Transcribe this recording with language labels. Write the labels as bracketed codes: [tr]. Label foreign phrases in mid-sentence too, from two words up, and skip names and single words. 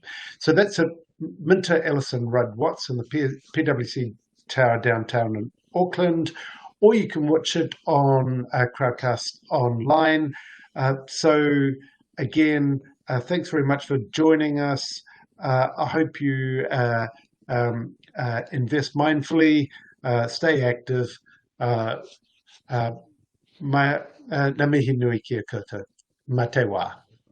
[en] So that's at Minter Ellison Rudd Watts in the PwC Tower downtown in Auckland, or you can watch it on Crowdcast online. So again, thanks very much for joining us. I hope you invest mindfully, stay active. [mi] Ngā mihi nui kia koutou. Mā te wā.